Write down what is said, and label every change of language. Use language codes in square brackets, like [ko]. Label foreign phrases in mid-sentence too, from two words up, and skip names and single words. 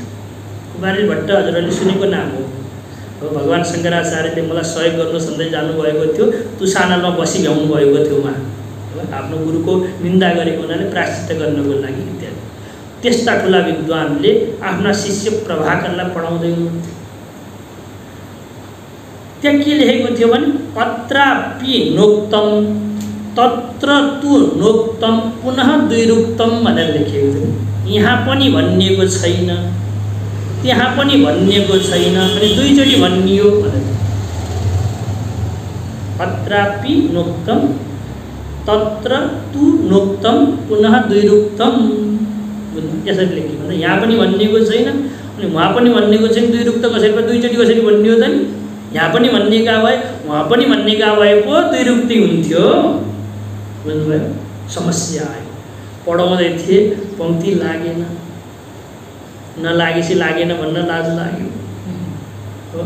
[ne] कुमारिल भट्ट हजुरहरूले सुनेको नाम हो। भगवान् शङ्कराचार्यले मलाई सहयोग गर्नु भन्दै जानुभएको थियो। तुसानालमा बसी भ्याउनु भएको थियो उहाँ। आफ्नो गुरुको निन्दा गरेको हुनाले प्रायश्चित्त गर्नको लागि इत्यादि। त्यस्ता ठुला विद्वानले आफ्ना शिष्य प्रभाकरलाई पढाउँदै हुनुहुन्थ्यो। त्यहाँ के लेखेको थियो भने [sa] अत्रापि नोक्तम तत्र तु नोक्तम पुनः द्विरुक्तम [ne] भनेर लेखेको थियो। यहाँ पनि भनिएको छैन, त्यहाँ पनि भनिएको छैन, अनि दुईचोटि भनियो भनेर। [sa] अत्रापि नोक्तम तत्र तु नोक्तम पुनः द्विरुक्तम [ne] यसरी लेखिएको छ। यहाँ पनि भनिएको छैन अनि उहाँ पनि भनिएको छैन। द्विरुक्त कसरी भयो? दुईचोटि कसरी भनियो त नि? यहाँ पनि भनिएका भए उहाँ पनि भनिएका भए पो द्विरुक्ति हुन्थ्यो। बुझ्नुभयो? समस्या आयो। पढाउँदै थिए, पङ्क्ति लागेन, नलागेपछि लागेन भन्न लाज लाग्यो हो।